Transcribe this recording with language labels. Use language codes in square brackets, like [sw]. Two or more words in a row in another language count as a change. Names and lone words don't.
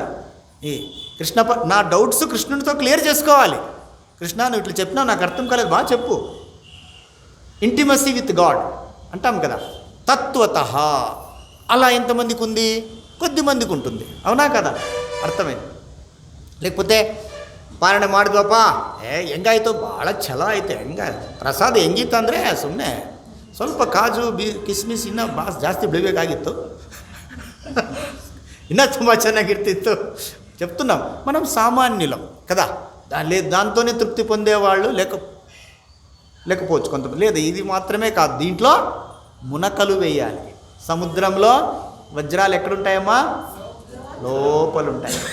[te] ఈ కృష్ణ నా డౌట్స్ కృష్ణుడితో క్లియర్ చేసుకోవాలి. కృష్ణ నువ్వు ఇట్లా చెప్పినా నాకు అర్థం కాలేదు, బాగా చెప్పు. [en] intimacy with God అంటాం కదా. [te] తత్వతః అలా ఎంతమందికి ఉంది? కొద్ది మందికి ఉంటుంది, అవునా కదా. ಅರ್ಥమైంది. [kn] లేకపోతే ಪಾಲನೆ ಮಾಡಿದ್ವಪ್ಪ ಹೆಂಗಾಯಿತು ಭಾಳ ಛಲ ಐತೆ, ಪ್ರಸಾದ ಹೆಂಗಿತ್ತು ಅಂದರೆ ಸುಮ್ಮನೆ ಸ್ವಲ್ಪ ಕಾಜು ಕಿಸ್ಮಿಸ್ ಇನ್ನೂ ಜಾಸ್ತಿ ಬೆಳಿಬೇಕಾಗಿತ್ತು, ಇನ್ನೂ ತುಂಬ ಚೆನ್ನಾಗಿರ್ತಿತ್ತು చెప్తున్నాం. [te] మనం సామాన్యులం కదా, దాంతోనే తృప్తి పొందేవాళ్ళు లేకపోవచ్చు కొంతమంది. లేదు ఇది మాత్రమే కాదు, దీంట్లో మునకలు వేయాలి. సముద్రంలో వజ్రాలు ఎక్కడుంటాయమ్మా? లోపలుంటాయి.